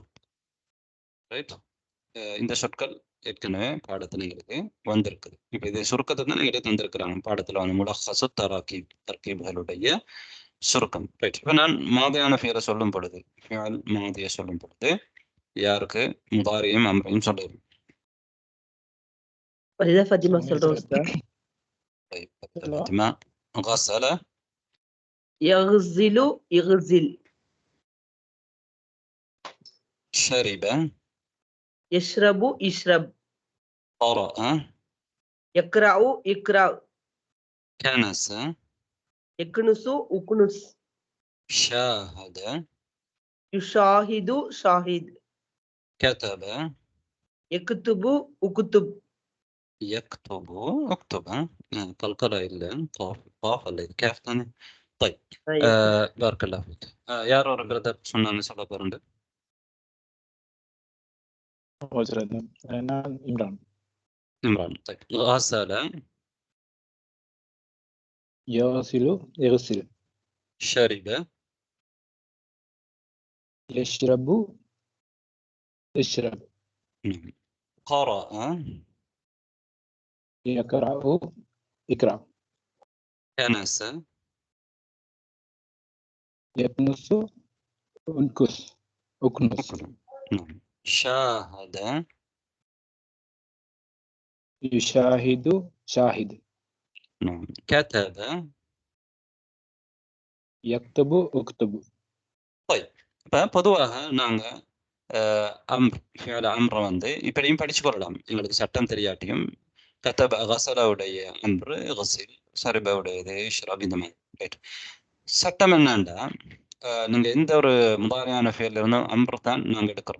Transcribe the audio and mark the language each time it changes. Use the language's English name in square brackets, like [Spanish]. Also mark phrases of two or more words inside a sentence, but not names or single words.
[Tamil] ரைட். இந்த சொற்கள் ஏற்கனவே பாடத்தில் எங்களுக்கு வந்திருக்குது. இப்போ இதை சுருக்கத்தை தான் எங்களுக்கு தந்திருக்கிறாங்க பாடத்தில் வந்து [Arabic] ملخص تراكيب, [Tamil] தர்கீப்களுடைய சுருக்கம். ரைட். இப்ப நான் மாதியான ஃபியலை சொல்லும் பொழுது, ஃபியல் மாதியை சொல்லும் பொழுது யாருக்கு முதாரியும் அம்ரையும் சொல்லுது. [Arabic] وإذا فاطمة சொல்றோம் أستاذ. طيب فاطمة غسل يغزل يغزل. شرب يشرب يشرب. قرأ يقرأ يقرأ. كنس يكنس أكنس. شاهد يشاهد شاهد. كتب يكتب أكتب. يكتب اكتب. قلقلة إلا قاف ولا كاف ثاني. طيب بارك الله فيك. [Tamil] யார் ஒரு பிரதர் சொன்னாங்க சொல்ல போறேன். நான் இம்ரான். [Arabic] طيب غسل يغسل يغسل. شرب يشرب يشرب. قرأ يقرأ يقرأ. كنس يكنس أنكس أكنس. شاهد يشاهد شاهد. كتب يكتب أكتب. [Tamil] طيب இப்போ பொதுவாக நாங்கள் ஃபியல் அம்ரை வந்து இப்படியும் படிச்சு கொள்ளலாம். எங்களுக்கு சட்டம் தெரியாட்டியும் கத்தப கசலாவுடைய அம்ரு கசில், சரிபாவுடையது ஷ்ரப், இந்த மாதிரி. ரைட். சட்டம் என்னண்டா, நீங்கள் எந்த ஒரு முதாரியான ஃபியல் இருந்தும் அம்ரு தான் நாங்கள் எடுக்கிறோம்.